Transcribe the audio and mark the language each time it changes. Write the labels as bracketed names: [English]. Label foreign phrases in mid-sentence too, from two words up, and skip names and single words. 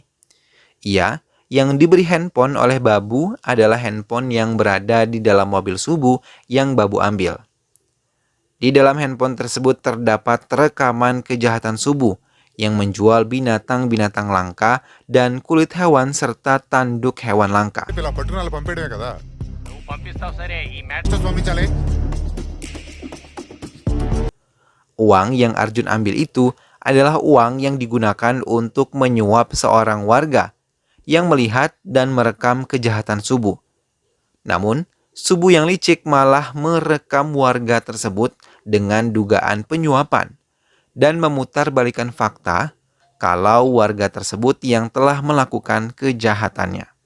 [Indonesian] Ia yang diberi handphone oleh Babu adalah handphone yang berada di dalam mobil Subu yang Babu ambil. Di dalam handphone tersebut terdapat rekaman kejahatan Subu yang menjual binatang-binatang langka dan kulit hewan serta tanduk hewan langka. [Telugu] ఇలా పట్టుకుని పంపేయడమే కదా పంపించాలి. [Indonesian] Uang yang Arjun ambil itu adalah uang yang digunakan untuk menyuap seorang warga yang melihat dan merekam kejahatan Subu. Namun, Subu yang licik malah merekam warga tersebut dengan dugaan penyuapan dan memutarbalikkan fakta kalau warga tersebut yang telah melakukan kejahatannya.